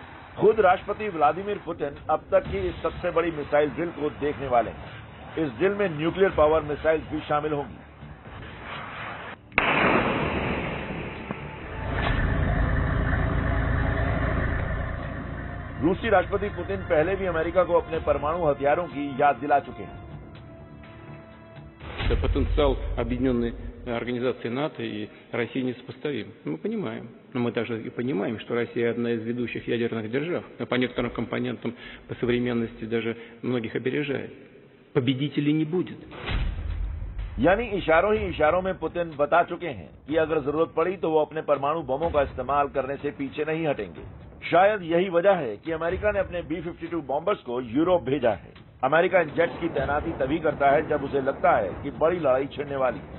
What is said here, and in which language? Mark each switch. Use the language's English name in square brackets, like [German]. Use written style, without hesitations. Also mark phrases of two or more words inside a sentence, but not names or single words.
[Hindi] खुद राष्ट्रपति व्लादिमीर पुतिन अब तक की इस सबसे बड़ी मिसाइल ड्रिल को देखने वाले हैं। इस ड्रिल में [English] nuclear power missile [Hindi] भी शामिल होंगी। रूसी राष्ट्रपति पुतिन पहले भी अमेरिका को अपने परमाणु हथियारों की याद दिला चुके हैं। [Russian] Потенциал объединенной организации НАТО и России несопоставим. Мы понимаем. Но мы также и понимаем, что Россия одна из ведущих ядерных держав, а по некоторым компонентам по современности даже многих опережает. Победителей не будет. [Hindi] यानी इशारों ही इशारों में पुतिन बता चुके हैं कि अगर जरूरत पड़ी तो वो अपने परमाणु बमों का इस्तेमाल करने से पीछे नहीं हटेंगे। शायद यही वजह है कि अमेरिका ने अपने B-52 बॉम्बर्स को यूरोप भेजा है। अमेरिका इन जेट्स की तैनाती तभी करता है जब उसे लगता है कि बड़ी लड़ाई छिड़ने वाली है।